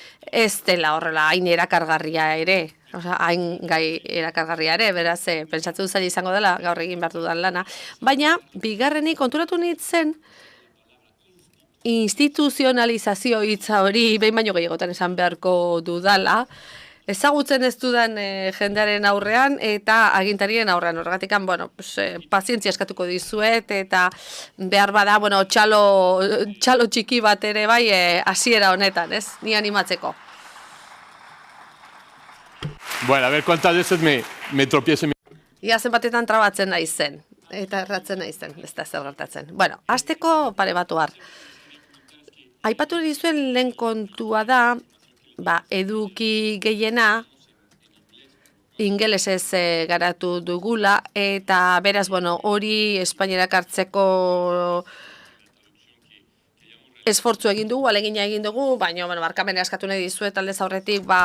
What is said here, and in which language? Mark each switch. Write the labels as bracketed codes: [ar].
[eu] ez dela horrela hain erakargarria ere, hain gai erakargarria ere, beraz, pentsatu zaila izango dela, gaur egin behar dudan lana, baina bigarrenik konturatu nintzen, instituzionalizazio hitza hori behin baino gehiagotan esan beharko dudala, ezagutzen ez dudan jendearen aurrean eta agintarien aurrean. Horregatik, bueno, pazientzia eskatuko dizuet eta behar bada, bueno, txalo txiki bat ere bai hasiera honetan, ez? Ni animatzeko. [es] Bueno, a ver cuántas veces me tropiezo. [eu] Ia zenbatetan trabatzen naizen eta erratzen naizen, ez da zer gertatzen. Bueno, hasteko pare bat ohar. Aipatu dizuen lehen kontua da, eduki gehiena ingelesez garatu dugula, eta beraz, bueno, hori Espainiarak hartzeko esfortzu egin dugu, alegina egin dugu, baina, bueno, barkamena eskatu nahi dizuet aldez aurretik,